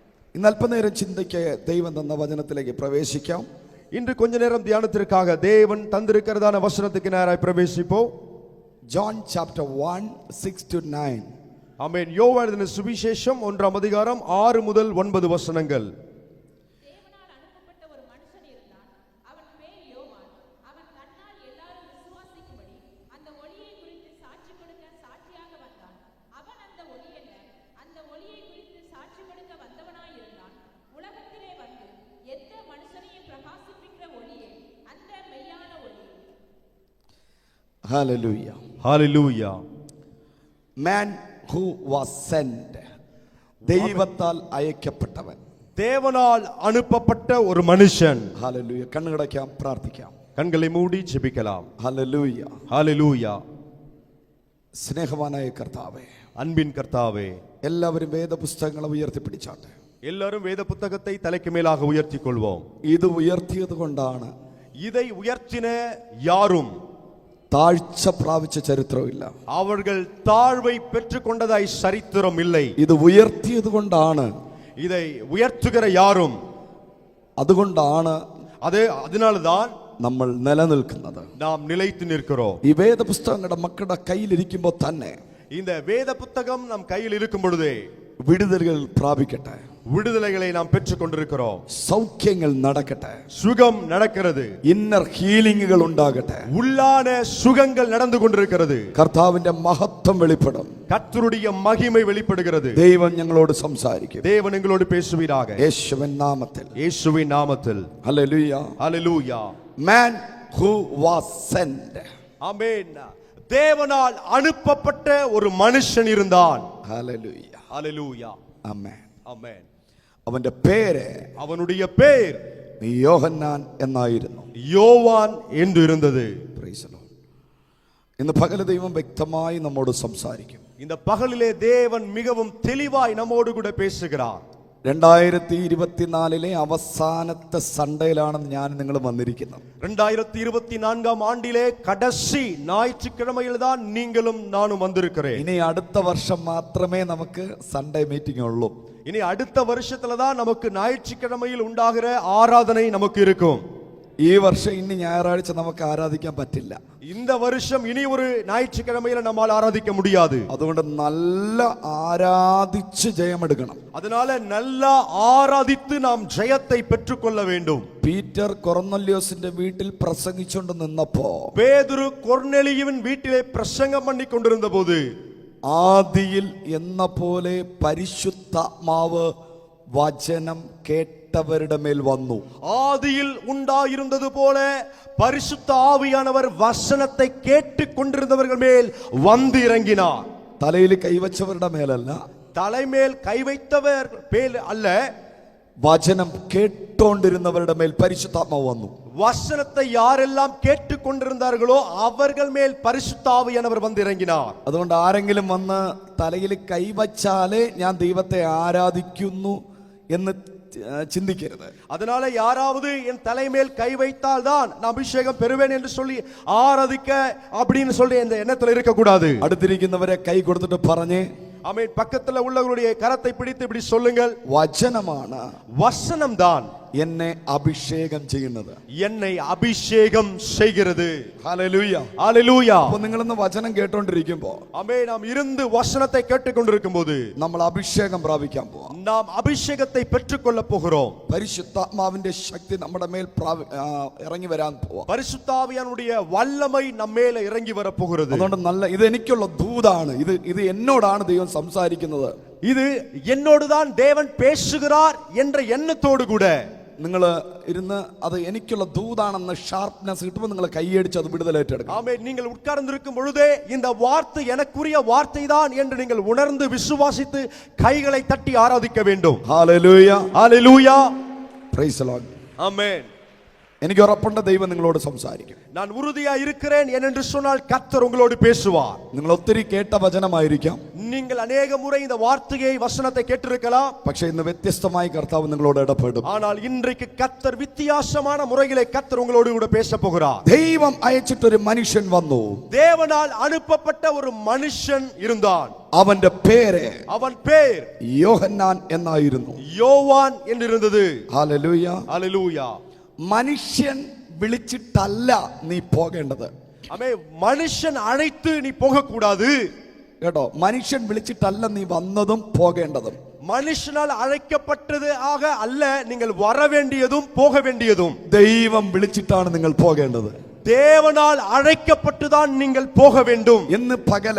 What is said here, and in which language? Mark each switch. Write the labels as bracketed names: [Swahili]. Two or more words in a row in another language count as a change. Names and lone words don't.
[Malayalam] ഇന്ന് അല്പനേരം ചിന്തയ്ക്ക് ദൈവം തന്ന വചനത്തിലേക്ക് പ്രവേശിക്കാം. [Tamil] இன்று கொஞ்ச நேரம் தியானத்திற்காக தேவன் தந்திருக்கிறதான வசனத்துக்கு நேராய் பிரவேசிப்போம். [English] John chapter 1 6 to 9. [Tamil] ஆமென். யோவான் எழுதின சுவிசேஷம் 1ஆம் அதிகாரம் 6 முதல் 9 வசனங்கள். தேவனால் அனுப்பப்பட்ட ஒரு மனுஷன் இருந்தான். அவன் பேர் யோவான். அவன் தன்னால் எல்லாரும் விசுவாசிக்கும்படி அந்த ஒளியை குறித்து சாட்சி கொடுக்க சாட்சியாக வந்தான். அவன் அந்த ஒளி அல்ல, அந்த ஒளியை குறித்து சாட்சி கொடுக்க வந்தவனாய் இருந்தான். உலகத்திலே வந்து எந்த மனுஷனையும் பிரகாசிப்பிக்கிற ஒளியே அந்த மெய்யான ஒளி. Hallelujah. Hallelujah. [English] Man who was sent. [Malayalam] ദൈവത്താൽ അയക്കപ്പെട്ടവൻ, [Tamil] தேவனால் அனுப்பப்பட்ட ஒரு மனுஷன். [Malayalam] Hallelujah. കണ്ണുകടയ്ക്കാം, പ്രാർത്ഥിക്കാം. [Tamil] கண்களை மூடி ஜெபிக்கலாம். Hallelujah. Hallelujah. [Malayalam] സ്നേഹവാനായ കർത്താവേ, [Tamil] அன்பின் கர்த்தாவே, [Malayalam] എല്ലാവരും വേദപുസ്തകങ്ങളെ ഉയർത്തിപ്പിടിച്ചാട്ടെ. [Tamil] எல்லாரும் வேத புத்தகத்தை தலைக்கு மேலாக உயர்த்திக் கொள்வோம். [Malayalam] ഇത് ഉയർത്തിയത് കൊണ്ടാണ് [Tamil] இதை உயர்த்தின யாரும் [Malayalam] താഴ്ച പ്രാപിച്ച ചരിത്രമില്ല. [Tamil] அவர்கள் தாழ்வை பெற்றுக்கொண்டதாய் சரித்திரம் இல்லை. [Malayalam] ഇത് ഉയർത്തിയത് കൊണ്ടാണ്, [Tamil] இதை உயர்த்துகிற யாரும், [Malayalam] അതുകൊണ്ടാണ് [Tamil] அதனால்தான் [Malayalam] നമ്മൾ നിലനിൽക്കുന്നത്. [Tamil] நாம் நிலைத்து நிற்கிறோம். [Malayalam] ഈ വേദപുസ്തകങ്ങളുടെ മക്കളുടെ കയ്യിലിരിക്കുമ്പോൾ തന്നെ [Tamil] இந்த வேத புத்தகம் நம் கையில் இருக்கும் பொழுதே [Malayalam] വിടുതലുകൾ പ്രാപിക്കട്ടെ, [Tamil] விடுதலைகளை நாம் பெற்றுக் கொண்டிருக்கிறோம். [Malayalam] സൗഖ്യങ്ങൾ നടക്കട്ടെ, [Tamil] சுகம் நடக்கிறது, [English] inner healings [Malayalam] ഉണ്ടാകട്ടെ, [Tamil] உள்ளான சுகங்கள் நடந்து கொண்டிருக்கிறது. [Malayalam] കർത്താവിന്റെ മഹത്വം വെളിപ്പെടും, [Tamil] கர்த்தருடைய மகிமை வெளிப்படுகிறது. [Malayalam] ദൈവം ഞങ്ങളോട് സംസാരിക്കും. [Tamil] தேவன் எங்களோடு பேசுவீராக. [Malayalam] യേശുവിൻ നാമത്തിൽ. [Tamil] இயேசுவின் நாமத்தில். [Malayalam] ഹല്ലേലൂയ. [Tamil] ஹல்லேலூயா. [English] Man who was sent. [Tamil] ஆமென். தேவனால் அனுப்பப்பட்ட ஒரு மனுஷன் இருந்தான். [Malayalam] ഹല്ലേലൂയ. [Tamil] ஹல்லேலூயா. [Malayalam] ആമേൻ. [Tamil] ஆமென். [Malayalam] അവന്റെ പേര്, [Tamil] அவனுடைய பேர் [Malayalam] യോഹന്നാൻ എന്നായിരുന്നു. [Tamil] யோவான் என்று இருந்தது. [English] Praise the Lord. [Malayalam] ഇന്ന് പകൽ ദൈവം വ്യക്തമായി നമ്മോട് സംസാരിക്കും. [Tamil] இந்த பகலிலே தேவன் மிகவும் தெளிவாய் நம்மோடு கூட பேசுகிறார். [Malayalam] 2024 അവസാനത്തെ സൺഡേയിലാണ് ഞാൻ നിങ്ങൾ വന്നിരിക്കുന്നത്. [Tamil] 2024 ஆண்டிலே கடைசி ஞாயிற்றுக்கிழமையில் தான் நீங்களும் நானும் வந்திருக்கிறேன். [Malayalam] ഇനി അടുത്ത വർഷം മാത്രമേ നമുക്ക് [English] Sunday meeting [Malayalam] ഉള്ളൂ. [Tamil] இனி அடுத்த வருஷத்துல தான் நமக்கு ஞாயிற்றுக்கிழமையில் உண்டாகிற ஆராதனை நமக்கு இருக்கும். [Malayalam] ഈ വർഷം ഇനി ഞായറാഴ്ച നമുക്ക് ആരാധിക്കാൻ പറ്റില്ല. [Tamil] இந்த வருஷம் இனி ஒரு ஞாயிற்றுக்கிழமையில நம்மால் ஆராதிக்க முடியாது. [Malayalam] അതുകൊണ്ട് നല്ല ആരാധിച്ച് ജയമെടുക്കണം. [Tamil] அதனால நல்லா ஆராதித்து நாம் ஜெயத்தை பெற்றுக்கொள்ள வேண்டும். [Malayalam] പീറ്റർ കൊർന്നല്യോസിന്റെ വീട്ടിൽ പ്രസംഗിച്ചുകൊണ്ട് നിന്നപ്പോ [Tamil] பேதுரு கொர்நேலியுவின் வீட்டிலே பிரசங்கம் பண்ணி கொண்டிருந்த போது [Malayalam] ആദിയിൽ എന്ന പോലെ പരിശുദ്ധാത്മാവ് വചനം കേട്ടവരുടെ മേൽ വന്നു. [Tamil] ஆதியில் உண்டாயிருந்தது போல பரிசுத்த ஆவியானவர் வசனத்தை கேட்டுக் கொண்டிருந்தவர்கள் மேல் வந்து இறங்கினார். [Malayalam] തലയിൽ കൈവച്ചവരുടെ മേലല്ല, [Tamil] தலைமேல் கை வைத்தவர் மேல் அல்ல, [Malayalam] വചനം കേട്ടോണ്ടിരുന്നവരുടെ മേൽ പരിശുദ്ധാത്മാവ് വന്നു. [Tamil] வசனத்தை யாரெல்லாம் கேட்டுக் கொண்டிருந்தார்களோ அவர்கள் மேல் பரிசுத்த ஆவியானவர் வந்து இறங்கினார். [Malayalam] അതുകൊണ്ട് ആരെങ്കിലും വന്ന് തലയിൽ കൈവച്ചാലേ ഞാൻ ദൈവത്തെ ആരാധിക്കുന്നു എന്ന് ചിന്തിക്കരുത്. [Tamil] அதனால யாராவது என் தலைமேல் கை வைத்தால் தான் நான் அபிஷேகம் பெறுவேன் என்று சொல்லி ஆராதிக்க அப்படின்னு சொல்லி இந்த எண்ணத்துல இருக்க கூடாது. [Malayalam] അടുത്തിരിക്കുന്നവരെ കൈ കൊടുത്തിട്ട് പറഞ്ഞേ, [Tamil] ஆமென். பக்கத்துல உள்ளவர்களுடைய கரத்தை பிடித்து இப்படி சொல்லுங்கள், [Malayalam] വചനമാണ് [Tamil] வசனம் தான் [Malayalam] എന്നെ അഭിഷേകം ചെയ്യുന്നത്, [Tamil] என்னை அபிஷேகம் செய்கிறது. [Malayalam] ഹല്ലേലൂയ. [Tamil] ஹல்லேலூயா. [Malayalam] അപ്പോൾ നിങ്ങളിന്ന് വചനം കേട്ടോണ്ടിരിക്കുമ്പോൾ [Tamil] ஆமென். நாம் இருந்து வசனத்தை கேட்டுக்கொண்டிருக்கும் போது [Malayalam] നമ്മൾ അഭിഷേകം പ്രാപിക്കാൻ പോവാം. [Tamil] நாம் അഭിഷേകத்தை பெற்றுக்கொள்ள போகிறோம். [Malayalam] പരിശുദ്ധാത്മാവിന്റെ ശക്തി നമ്മുടെ മേൽ ഇറങ്ങി വരാൻ പോവാം. [Tamil] பரிசுத்த ஆவியானுடைய வல்லமை நம்மேல இறங்கி வர போகிறது. [Malayalam] അതുകൊണ്ട് നല്ല, ഇത് എനിക്കുള്ള ദൂതാണ്, ഇത് എന്നോടാണ് ദൈവം സംസാരിക്കുന്നത്. [Tamil] இது என்னோடு தான் தேவன் பேசுகிறார் என்ற எண்ணத்தோடு கூட [Malayalam] നിങ്ങൾ ഇരുന്ന് അത് എനിക്കുള്ള ദൂതാണെന്ന് ഷാർപ്നെസ് കിട്ടുമ്പോൾ നിങ്ങൾ കൈയടിച്ച് അത് വിടുതലേറ്റെടുക്കണം. [Tamil] ஆமென். நீங்கள் உட்கார்ந்திருக்கும் பொழுதே இந்த வார்த்தை எனக்குரிய வார்த்தை தான் என்று நீங்கள் உணர்ந்து விசுவாசித்து கைகளை தட்டி ஆராதிக்க வேண்டும். [Malayalam] ഹല്ലേലൂയ. [Tamil] ஹல்லேலூயா. [English] Praise the Lord. [Tamil] ஆமென். [Malayalam] എനിക്ക് ഉറപ്പുണ്ട് ദൈവം നിങ്ങളോട് സംസാരിക്കും. [Tamil] நான் உறுதியா இருக்கிறேன் ஏனென்று சொன்னால் கர்த்தர் உங்களோடு பேசுவார். [Malayalam] നിങ്ങൾ ഒത്തിരി കേട്ട വചനമായിരിക്കാം, [Tamil] நீங்கள் अनेक முறை இந்த வார்த்தையை வசனத்தை கேட்டிருக்கலாம். [Malayalam] പക്ഷേ ഇന്ന് വ്യത്യസ്തമായി കർത്താവ് നിങ്ങളോട് ഇടപെടും. [Tamil] ஆனால் இன்றைக்கு கர்த்தர் வித்தியாசமான முறையிலே கர்த்தர் உங்களோடு கூட பேச போகிறார். [Malayalam] ദൈവം അയച്ചിട്ടൊരു മനുഷ്യൻ വന്നു. [Tamil] தேவனால் அனுப்பப்பட்ட ஒரு மனுஷன் இருந்தான். [Malayalam] അവന്റെ പേര് [Tamil] அவன் பேர் [Malayalam] യോഹന്നാൻ എന്നായിരുന്നു. [Tamil] யோவான் என்று இருந்தது. [Malayalam] ഹല്ലേലൂയ. [Tamil] ஹல்லேலூயா. [Malayalam] മനുഷ്യൻ വിളിച്ചിട്ടല്ല നീ പോകേണ്ടത്. [Tamil] ஆமே, மனுஷன் அழைத்து நீ போக கூடாது. [Malayalam] കേട്ടോ, മനുഷ്യൻ വിളിച്ചിട്ടല്ല നീ വന്നതും പോകേണ്ടതും. [Tamil] மனுஷனால் அழைக்கப்பட்டது ஆக அல்ல நீங்கள் வர வேண்டியதும் போக வேண்டியதும். [Malayalam] ദൈവം വിളിച്ചിട്ടാണ് നിങ്ങൾ പോകേണ്ടത്. [Tamil] தேவனால் அழைக்கப்பட்டுதான் நீங்கள் போக வேண்டும். [Malayalam] ഇന്ന് പകല്